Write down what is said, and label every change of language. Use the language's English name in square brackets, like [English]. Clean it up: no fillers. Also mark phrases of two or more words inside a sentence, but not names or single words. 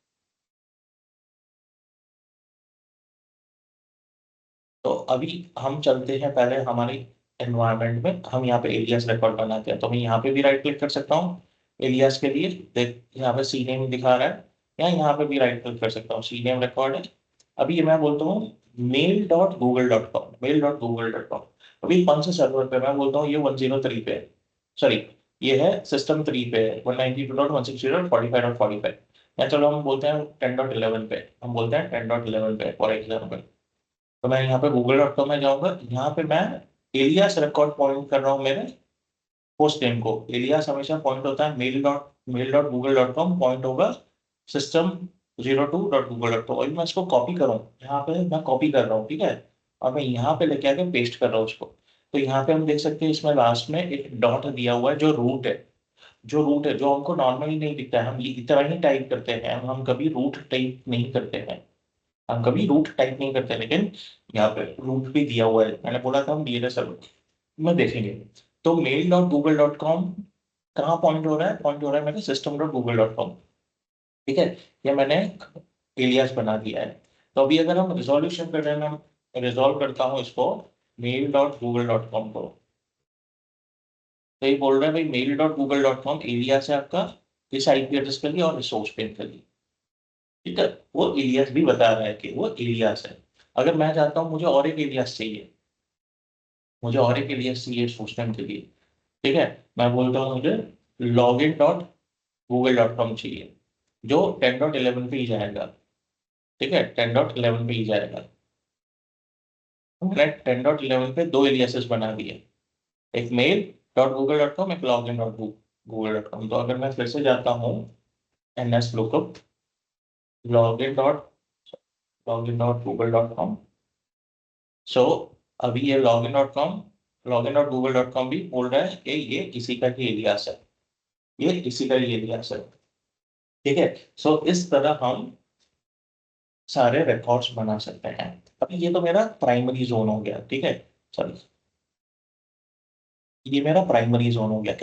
[Hindi] तो अभी हम चलते हैं पहले हमारी एनवायरनमेंट में, हम यहाँ पे [English] alias record [Hindi] बनाते हैं। तो मैं यहाँ पे भी [English] right click [Hindi] कर सकता हूँ एलियास के लिए, देख यहाँ पे [English] C name [Hindi] दिखा रहा है, या यहाँ पे भी [English] right click [Hindi] कर सकता हूँ, [English] C name record [Hindi] है। अभी ये मैं बोलता हूँ mail.google.com, mail.google.com। अभी कौन से सर्वर पे मैं बोलता हूँ, ये 103 पे है, सॉरी ये है सिस्टम 3 पे है, 192.168.45.45, या चलो हम बोलते हैं 10.11 पे, हम बोलते हैं 10.11 पे [English] for example. [Hindi] तो मैं यहाँ पे google.com में जाऊंगा, यहाँ पे मैं [English] alias record point [Hindi] कर रहा हूँ मेरे [English] post name [Hindi] को। एलियास हमेशा पॉइंट होता है mail.google.com, पॉइंट होगा system02.google.com। और मैं इसको कॉपी करूँ, यहाँ पे मैं कॉपी कर रहा हूँ, ठीक है, और मैं यहाँ पे लेके आके पेस्ट कर रहा हूँ उसको। तो यहाँ पे हम देख सकते हैं इसमें लास्ट में एक डॉट दिया हुआ है जो रूट है, जो रूट है, जो हमको नॉर्मली नहीं दिखता है, हम ये इतना ही टाइप करते हैं, हम कभी [English] root type [Hindi] नहीं करते हैं, हम कभी [English] root type [Hindi] नहीं करते, लेकिन यहाँ पे रूट भी दिया हुआ है, मैंने बोला था हम [English] DNS server [Hindi] में देखेंगे। तो mail.google.com कहाँ पॉइंट हो रहा है, पॉइंट हो रहा है मेरे system.google.com, ठीक है। ये मैंने एलियास बना दिया है। तो अभी अगर हम रिजोल्यूशन कर रहे हैं, मैं रिजोल्व करता हूँ इसको mail.google.com को, तो ये बोल रहा है भाई mail.google.com एलियास है आपका, इस [English] IP address [Hindi] के लिए और [English] resource pen [Hindi] के लिए, ठीक है। वो एलियास भी बता रहा है कि वो एलियास है। अगर मैं चाहता हूँ मुझे और एक एलियास चाहिए, मुझे और एक एलियास चाहिए सिस्टम के लिए, ठीक है, मैं बोलता हूँ मुझे login.google.com चाहिए, जो 10.11 पे ही जाएगा, ठीक है, 10.11 पे ही जाएगा। तो मैंने 10.11 पे दो एलियासेस बना दिए, एक mail.google.com, एक login.google.com। तो अगर मैं फिर से जाता हूँ [English] ns lookup login dot [Hindi] login.google.com, सो अभी ये login.google.com भी बोल रहा है कि ये इसी का ही एलियास है, ये इसी का ही एलियास है, ठीक है। सो इस तरह हम सारे रिकॉर्ड्स बना सकते हैं। अभी ये तो मेरा [English] primary zone [Hindi] हो गया, ठीक है, सॉरी, ये मेरा [English] primary zone [Hindi] हो गया।